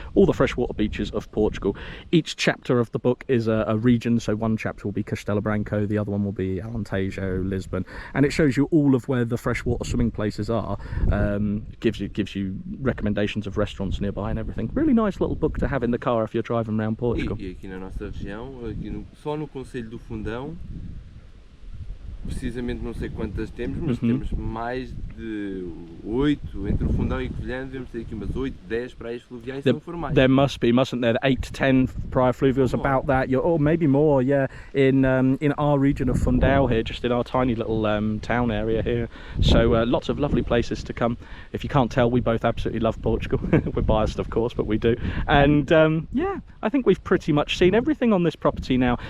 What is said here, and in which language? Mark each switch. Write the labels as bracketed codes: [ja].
[en] All the freshwater beaches of Portugal. Each chapter of the book is a region. So one chapter will be Castelo Branco, the other one will be Alentejo, Lisbon, and it shows you all of where the freshwater swimming places are. Gives you recommendations of restaurants nearby and everything. Really nice little book to have in the car if you're driving around Portugal. [pt] E aqui na nossa região, só no concelho do Fundão, precisamente não sei quantas temos, mas temos mais de 8, entre o Fundão e o Covilhã, devemos ter aqui umas 8, 10 praias fluviais são formais. [en] There must be, mustn't there? 8 to 10 praia fluvials, about that. Or maybe more, yeah. In our region of Fundão here, just in our tiny little town area here. So lots of lovely places to come. If you can't tell, we both absolutely love Portugal. We're biased, of course, but we do. And yeah, I think we've pretty much seen everything on this property now.